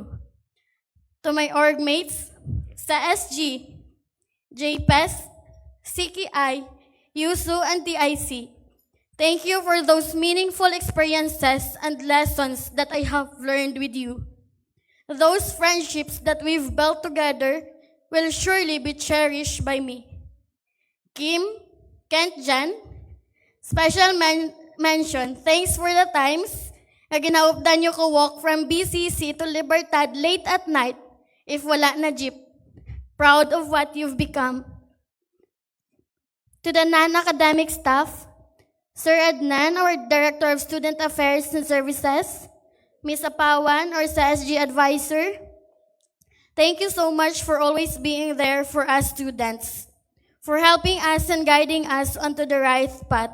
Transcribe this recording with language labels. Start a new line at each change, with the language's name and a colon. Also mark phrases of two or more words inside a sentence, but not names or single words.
English: To my org mates, sa SG, JPES, CKI, USU, and TIC, thank you for those meaningful experiences and lessons that I have learned with you. Those friendships that we've built together will surely be cherished by me. Kim, Kent Jan, special mention, thanks for the times
Hiligaynon: na ginaupdan nyo ko
English: walk from BCC to Libertad late at night if
Hiligaynon: wala na jeep.
English: Proud of what you've become. To the non-academic staff, Sir Adnan, our Director of Student Affairs and Services, Ms. Apawan, our SG Advisor, thank you so much for always being there for us students, for helping us and guiding us onto the right path.